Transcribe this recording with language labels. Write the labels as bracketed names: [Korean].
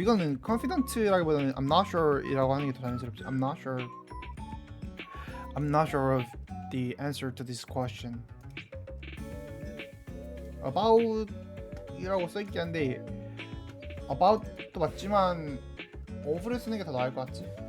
[Korean] 이거는 confident라기보다는 [English] I'm not sure [Korean] 이라고 하는 게 더 자연스럽지. [English] I'm not sure of the answer to this question. [Korean] about이라고 써있긴 한데 about도 맞지만 of를 쓰는 게 더 나을 것 같지?